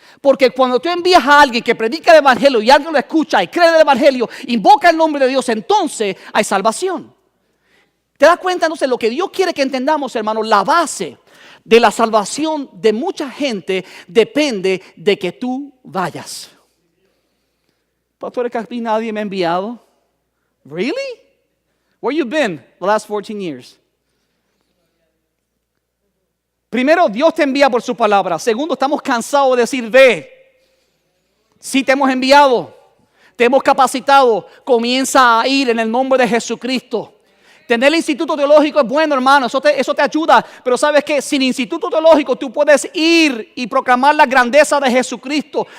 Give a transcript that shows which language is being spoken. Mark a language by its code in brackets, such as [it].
[es] Porque cuando tú envías a alguien que predica el evangelio y alguien lo escucha y cree en el evangelio, invoca el nombre de Dios, entonces hay salvación. ¿Te das cuenta? Entonces lo que Dios quiere que entendamos, hermanos, la base de la salvación de mucha gente depende de que tú vayas. Pastor, casi nadie me ha enviado. [en] Really? Where you been the last 14 years? [es] Primero, Dios te envía por su palabra. Segundo, estamos cansados de decir, ve. Si te hemos enviado, te hemos capacitado, comienza a ir en el nombre de Jesucristo. Tener el instituto teológico es bueno, hermano, eso te ayuda. Pero sabes que sin instituto teológico tú puedes ir y proclamar la grandeza de Jesucristo.